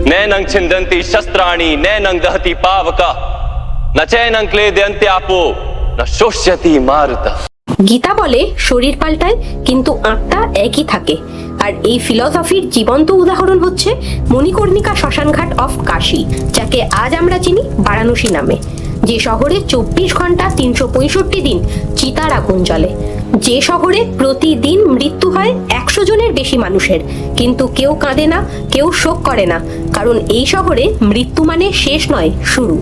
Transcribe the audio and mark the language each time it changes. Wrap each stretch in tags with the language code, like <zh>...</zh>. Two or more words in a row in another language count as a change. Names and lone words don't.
<sa>नैनं छिन्दन्ति शस्त्राणि नैनं दहति पावका न चैनं क्लेदयन्ति आपो न शोष्यति मारुता।</sa> <bn>গীতা বলে শরীর পাল্টায় কিন্তু আত্মা একই থাকে। আর এই ফিলসফির জীবন্ত উদাহরণ হচ্ছে মণিকর্ণিকা শ্মশানঘাট অফ কাশী, যাকে আজ আমরা চিনি বারাণসী নামে। যে শহরে 24 ঘন্টা 365 দিন চিতার আগুন জ্বলে, যে শহরে প্রতিদিন মৃত্যু হয় 100 জনের বেশি মানুষের, কিন্তু কেউ কাঁদে না, কেউ শোক করে না, কারণ এই শহরে মৃত্যু মানে শেষ নয়, শুরু।</bn>